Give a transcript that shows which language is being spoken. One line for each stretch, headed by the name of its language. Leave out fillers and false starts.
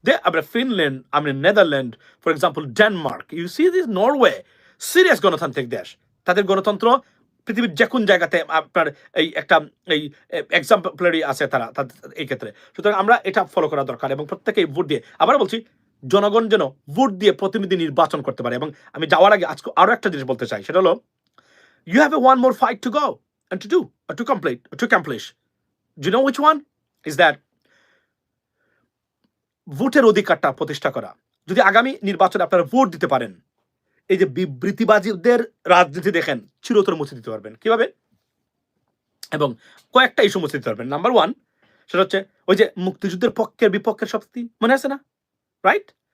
Bangla: আপনার ফিনল্যান্ড, আপনার Netherland, for example Denmark,
English: you see this,
Bangla: Norway, serious গণতান্ত্রিক দেশ। তাদের গণতন্ত্র পৃথিবীর যে কোন জায়গাতে আপনার এই একটা এই এক্সাম্পলারি আছে তারা এই ক্ষেত্রে। সুতরাং আমরা এটা ফলো করা দরকার এবং প্রত্যেকেই ভোট দিয়ে, আবার বলছি, জনগণ যেন ভোট দিয়ে প্রতিনিধি নির্বাচন করতে পারে। এবং আমি যাওয়ার আগে আজকে আরো একটা জিনিস বলতে চাই, সেটা হলো
English: you have a one more fight to go and to do or to complete or to accomplish. Do you know which one is that?
Bangla: ভোটের অধিকারটা প্রতিষ্ঠা করা। যদি আগামী নির্বাচনে আপনারা ভোট দিতে পারেন, এই যে বিবৃতিবাজীদের রাজনীতি দেখেন, চিরতর মুছে দিতে পারবেন। কিভাবে? এবং কয়েকটা ইস্যু মুছে দিতে পারবেন। নাম্বার ওয়ান, সেটা হচ্ছে ওই যে মুক্তিযুদ্ধের পক্ষের বিপক্ষের শক্তি, মনে আছে না? রাইট?